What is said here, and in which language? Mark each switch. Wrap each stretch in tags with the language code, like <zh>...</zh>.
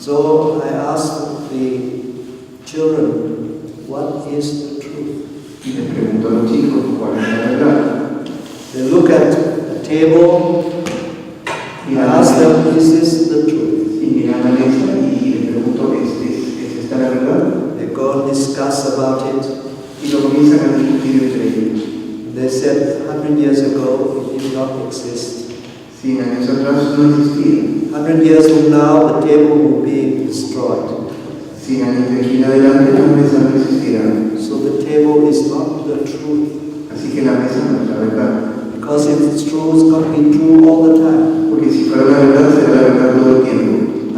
<en>So I ask the children, what is the truth?</en> <es>Y les pregunto a los chicos cuál es la verdad.</es> <en>They look at a table,</en> <es>Y</es> <en>I ask them, is this the truth?</en> <es>y miran la mesa y les pregunto, ¿es esta la verdad?</es> <en>They go and discuss about it.</en> <es>Y lo comienzan a discutir entre ellos.</es> <en>They said 100 years ago it did not exist.</en> <es>100 años atrás no existía.</es> <en>100 years from now the table will be destroyed.</en> <es>100 años de aquí en adelante la mesa no existirá.</es> <en>So the table is not the truth.</en> <es>Así que la mesa no es la verdad.</es> <en>Because if it's true, it's going to be true all the time.</en> <es>Porque si fuera la verdad, será la verdad todo el tiempo.</es>